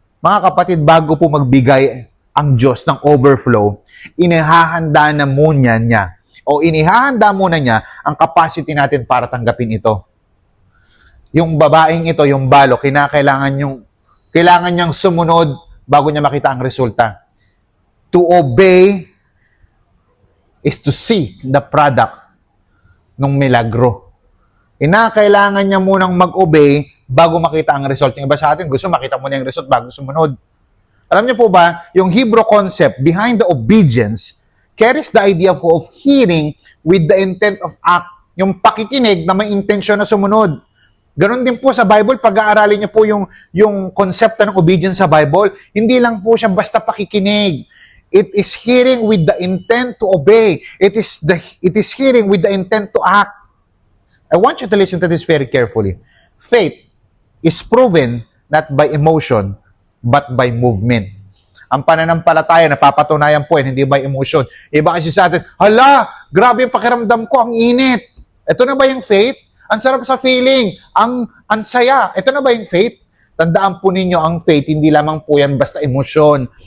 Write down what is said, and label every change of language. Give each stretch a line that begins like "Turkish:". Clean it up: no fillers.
Filipino: Mga kapatid, bago po magbigay ang Diyos ng overflow, inihahanda na muna niya, o inihahanda muna niya ang capacity natin para tanggapin ito. Yung babaeng ito, yung balo, kailangan niyang sumunod bago niya makita ang resulta.
English: To obey is to see the product
Filipino: ng milagro. Kailangan niya munang mag-obey bago makita ang result. Yung iba sa atin, gusto makita muna yung result bago sumunod. Alam niyo po ba, yung
English: Hebrew concept behind the obedience carries the idea of hearing with the intent of act.
Filipino: Yung pakikinig na may intensyon na sumunod. Ganon din po sa Bible, pag-aaralin niyo po yung konsepto ng obedience sa Bible, hindi lang po siya basta pakikinig.
English: It is hearing with the intent to obey. It is hearing with the intent to act. I want you to listen to this very carefully. Faith is proven not by emotion, but by movement.
Filipino: Ang pananampalataya, napapatunayan po hindi
English: by emotion.
Filipino: Iba kasi sa atin, hala, grabe yung pakiramdam ko, ang init. Ito na ba yung faith? Ang sarap sa feeling, ang saya. Ito na ba yung faith? Tandaan po ninyo, ang faith, hindi lamang po yan basta emosyon.